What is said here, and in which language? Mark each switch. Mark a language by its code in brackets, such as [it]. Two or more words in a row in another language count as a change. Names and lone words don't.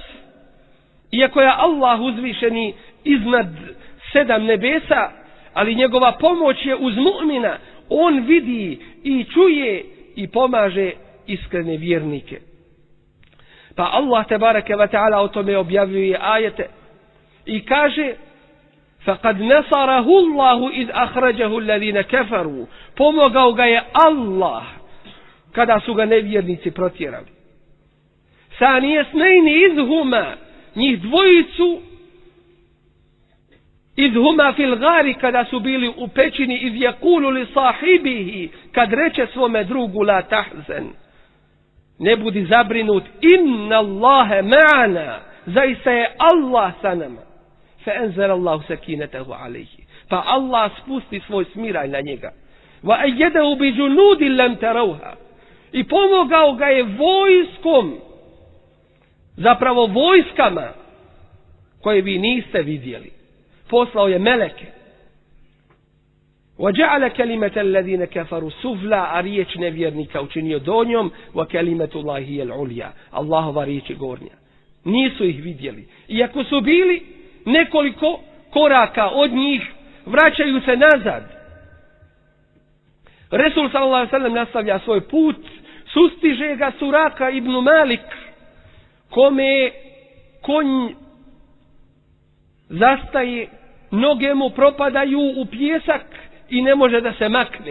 [bs] Iako je Allah uzvišeni iznad 7 nebesa, ali njegova pomoć je uz mu'mina. On vidi i čuje i pomaže iskrene vjernike. Pa Allah [ar] تبارك وتعالى [bs] o tome objavljuje ajete i kaže: [ar] فَقَدْ نَصَرَهُ اللَّهُ إِذْ أَخْرَجَهُ الَّذِينَ كَفَرُوا. [bs] Pomogao ga je Allah kada su ga nevjernici protjerali. [ar] ثَانِيَ اثْنَيْنِ إِذْ هُمَا. [bs] Njih dvojicu [ar] إِذْ هُمَا فِي الْغَارِ, [bs] kada su bili u pećini, [ar] إِذْ يَقُولُ لِصَاحِبِهِ, [bs] kad reče svome drugu: [ar] لَا تَحْزَنْ, [bs] ne budi zabrinut, [ar] إِنَّ اللَّهَ مَعَنَا, [bs] zaista je Allah sa nama. [ar] فَأَنْزَلَ اللَّهُ سَكِينَتَهُ عَلَيْهِ, [bs] pa Allah spusti svoj smiraj na njega. [ar] وَأَيَّدَهُ بِجُنُودٍ لَمْ تَرَوْهَا, [bs] i pomogao ga je vojskom, zapravo vojskama koje vi niste vidjeli. Poslao je meleke. [ar] وَجَعَلَ كَلِمَةَ الَّذِينَ كَفَرُوا سُفْلَى, [bs] a riječ nevjernika učinio donjom, [ar] وَكَلِمَةُ اللَّهِ هِيَ الْعُلْيَا, [bs] Allahova riječ je gornja. Nisu ih vidjeli. Iako su bili nekoliko koraka od njih, vraćaju se nazad. Resul [ar] صلى الله عليه وسلم [bs] nastavlja svoj put, sustiže ga Suraka ibn Malik, kome konj zastaje, noge mu propadaju u pijesak i ne može da se makne.